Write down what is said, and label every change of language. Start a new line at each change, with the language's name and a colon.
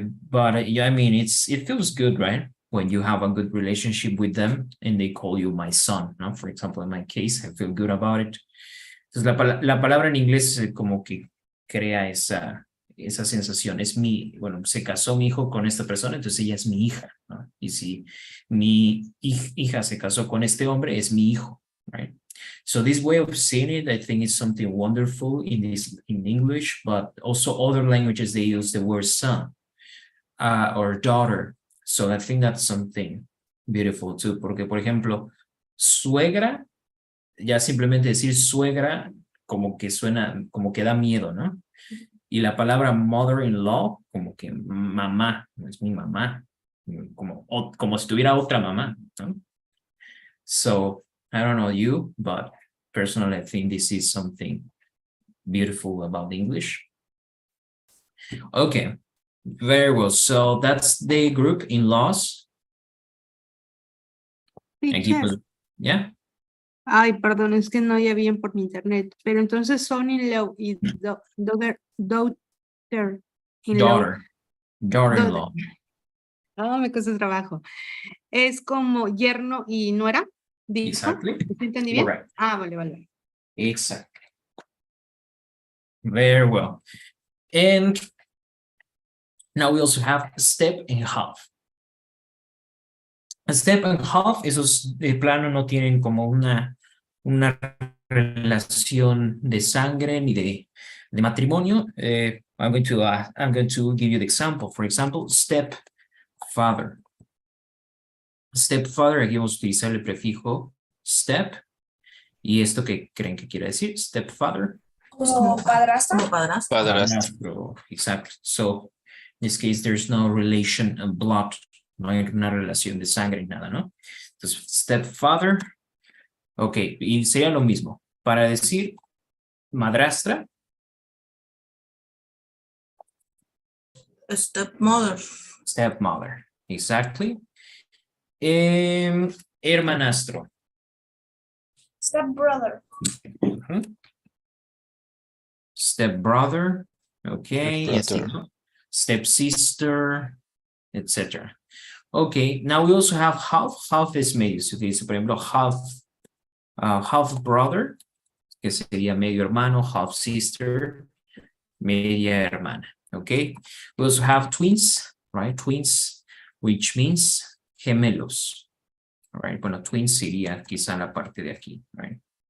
English: But yeah, I mean, it feels good, right? When you have a good relationship with them and they call you my son, ¿no? For example, in my case, I feel good about it.
Spanish: Entonces, la palabra en inglés como que crea esa sensación. Bueno, se casó mi hijo con esta persona, entonces ella es mi hija, ¿no? Y si mi hija se casó con este hombre, es mi hijo, right?
English: So this way of saying it, I think is something wonderful in English, but also other languages, they use the word son or daughter. So I think that's something beautiful too,
Spanish: porque por ejemplo, suegra, ya simplemente decir suegra como que suena, como que da miedo, ¿no? Y la palabra mother-in-law, como que mamá, no es mi mamá, como si tuviera otra mamá, ¿no?
English: So, I don't know you, but personally, I think this is something beautiful about English. Okay, very well. So that's the group in-laws. Teacher. Yeah.
Spanish: Ay, perdón, es que no oía bien por mi internet. Pero entonces son-in-law y daughter-in-law.
English: Daughter-in-law.
Spanish: No, me cuesta trabajo. Es como yerno y nuera. ¿Dijo?
English: Exactly.
Spanish: ¿Sí entendí bien?
English: Correct.
Spanish: Ah, vale.
English: Exactly. Very well. And now we also have step and half.
Spanish: A step and half, esos de plano no tienen como una relación de sangre ni de matrimonio.
English: I'm going to give you the example. For example, stepfather.
Spanish: Stepfather, aquí vamos a utilizar el prefijo step. ¿Y esto qué creen que quiere decir?
English: Stepfather.
Spanish: Como padrastro. Como padrastro. Padrastro. Exactly.
English: So, in this case, there's no relation of blood.
Spanish: No hay una relación de sangre ni nada, ¿no? Entonces, stepfather. Ok, y sería lo mismo. Para decir madrastra.
English: Stepmother. Stepmother. Exactly. Hermanastro. Stepbrother. Stepbrother. Ok. y así, Stepbrother.
Spanish: ¿no? Stepsister, etc.
English: Okay, now we also have half. Half is medio.
Spanish: Se utiliza, por ejemplo, half brother, que sería medio hermano, half sister, media hermana.
English: Okay, we also have twins, right? Twins, which means gemelos. All right,
Spanish: bueno, twins sería quizá la parte de aquí, right?